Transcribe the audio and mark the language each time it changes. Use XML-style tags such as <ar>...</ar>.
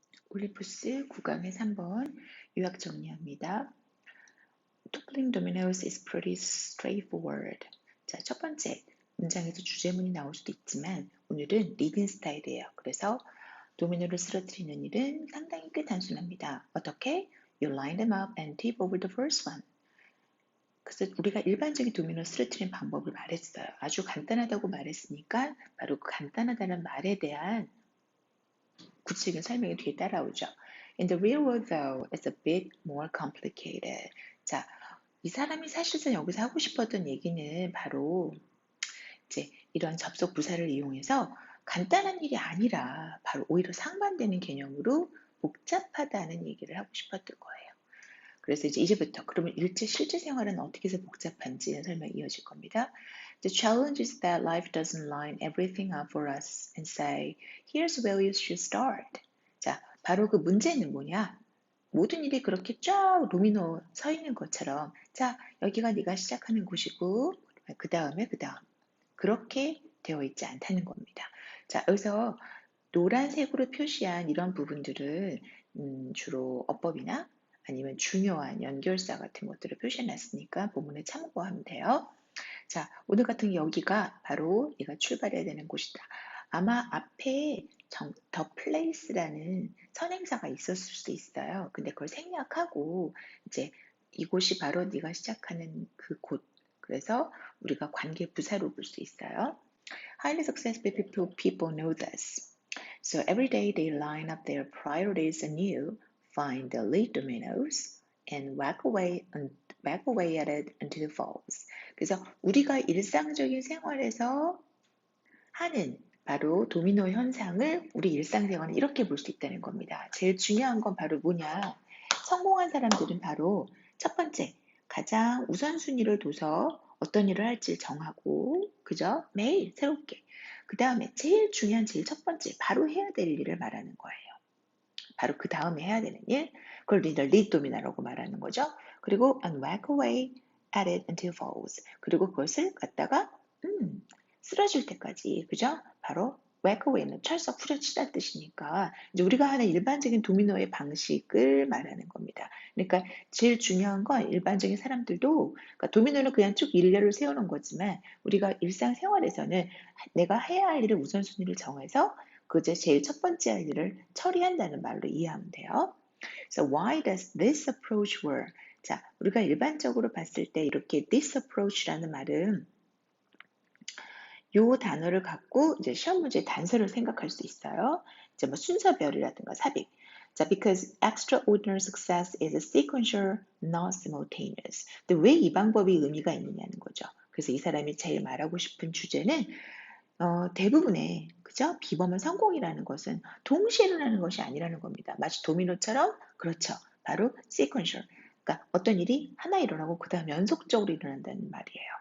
<ko>올리푸스 9강의 3번 요약 정리합니다.</ko> <en>Toppling dominoes is pretty straightforward.</en> <ko>자, 첫 번째 문장에서 주제문이 나올 수도 있지만 오늘은 리딩 스타일이에요. 그래서 도미노를 쓰러뜨리는 일은 상당히 꽤 단순합니다. 어떻게?</ko> <en>You line them up and tip over the first one.</en> <ko>그래서 우리가 일반적인 도미노 쓰러뜨리는 방법을 말했어요. 아주 간단하다고 말했으니까 바로 그 간단하다는 말에 대한 구체적인 설명이 뒤에 따라오죠.</ko> <en>In the real world, though, it's a bit more complicated.</en> <ko>자, 이 사람이 사실상 여기서 하고 싶었던 얘기는 바로 이제 이런 접속 부사를 이용해서 간단한 일이 아니라 바로 오히려 상반되는 개념으로 복잡하다는 얘기를 하고 싶었던 거예요. 그래서 이제부터 그러면 실제 생활은 어떻게 해서 복잡한지 설명이 이어질 겁니다.</ko> <en>The challenge is that life doesn't line everything up for us and say, here's where you should start.</en> <ko>자, 바로 그 문제는 뭐냐? 모든 일이 그렇게 쫙 도미노 서 있는 것처럼 자, 여기가 네가 시작하는 곳이고 그 다음 그렇게 되어 있지 않다는 겁니다. 자, 여기서 노란색으로 표시한 이런 부분들은 주로 어법이나 아니면 중요한 연결사 같은 것들을 표시해 놨으니까 본문에 참고하면 돼요. 자, 오늘 같은 여기가 바로 얘가 출발해야 되는 곳이다. 아마 앞에 the place라는 선행사가 있었을 수도 있어요. 근데 그걸 생략하고 이제 이곳이 바로 네가 시작하는 그 곳. 그래서 우리가 관계 부사로 볼 수 있어요.</ko> <en>Highly successful people know this. So every day they line up their priorities anew, find the lead dominoes, and whack away at it until it falls.</en> <ko>그래서 우리가 일상적인 생활에서 하는 바로 도미노 현상을 우리 일상생활은 이렇게 볼 수 있다는 겁니다. 제일 중요한 건 바로 뭐냐? 성공한 사람들은 바로 첫 번째, 가장 우선순위를 둬서 어떤 일을 할지 정하고, 그죠? 매일 새롭게. 그 다음에 제일 중요한 제일 첫 번째, 바로 해야 될 일을 말하는 거예요. 바로 그 다음에 해야 되는 일, 그걸 lead domina라고 말하는 거죠. 그리고</ko> <en>and whack away at it until falls.</en> <ko>그리고 그것을 갖다가 쓰러질 때까지, 그죠? 바로 whack away는 철썩 후려치다 뜻이니까 이제 우리가 하는 일반적인 도미노의 방식을 말하는 겁니다. 그러니까 제일 중요한 건 일반적인 사람들도 그러니까 도미노는 그냥 쭉 일렬을 세우는 거지만 우리가 일상생활에서는 내가 해야 할 일을 우선순위를 정해서 그제 제일 첫 번째 할 일을 처리한다는 말로 이해하면 돼요.</ko> <en>So why does this approach work?</en> <ko>자, 우리가 일반적으로 봤을 때 이렇게</ko> <en>this approach</en> <ko>라는 말은 요 단어를 갖고 이제 시험 문제 단서를 생각할 수 있어요. 이제 뭐 순서별이라든가 삽입.</ko> <en>자, because extraordinary success is sequential, not simultaneous.</en> <ko>근데 왜 이 방법이 의미가 있느냐는 거죠. 그래서 이 사람이 제일 말하고 싶은 주제는 대부분의 그죠? 비범한 성공이라는 것은 동시에 일어나는 것이 아니라는 겁니다. 마치 도미노처럼 그렇죠. 바로 sequential. 그러니까 어떤 일이 하나 일어나고 그 다음 연속적으로 일어난다는 말이에요.</ko>